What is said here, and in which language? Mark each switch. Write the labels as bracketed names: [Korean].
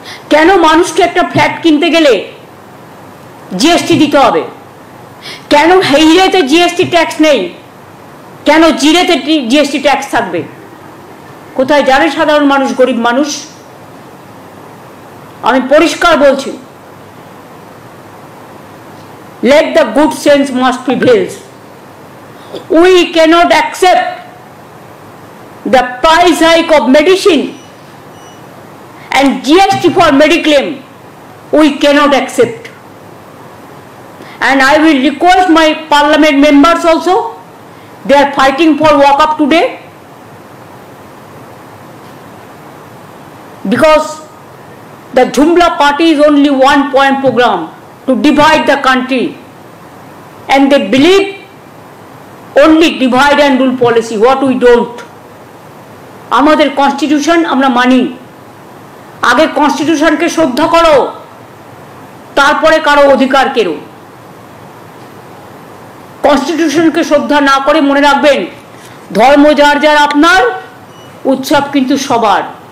[Bangla] কেন মানুষকে একটা ফ্ল্যাট কিনতে গেলে জিএসটি দিতে হবে? কেন হিরেতে জিএসটি ট্যাক্স নেই? কেন জিরেতে জিএসটি ট্যাক্স থাকবে? কোথায় জানে সাধারণ মানুষ, গরিব মানুষ? আমি পরিষ্কার বলছি, [English] let the good sense must prevail. We cannot accept the price hike of medicine and GST for mediclaim. We cannot accept. And I will request my parliament members also, they are fighting for walk up today, because the Jumla party is only one point program to divide the country, and they believe only divide and rule policy, what we don't. [Bangla] আমাদের constitution আমরা মানি, আগে কনস্টিটিউশনকে শ্রদ্ধা করো, তারপরে কারো অধিকার কেড়ো। কনস্টিটিউশনকে শ্রদ্ধা না করে মনে রাখবেন, ধর্ম যার যার আপনার, উৎসব কিন্তু সবার।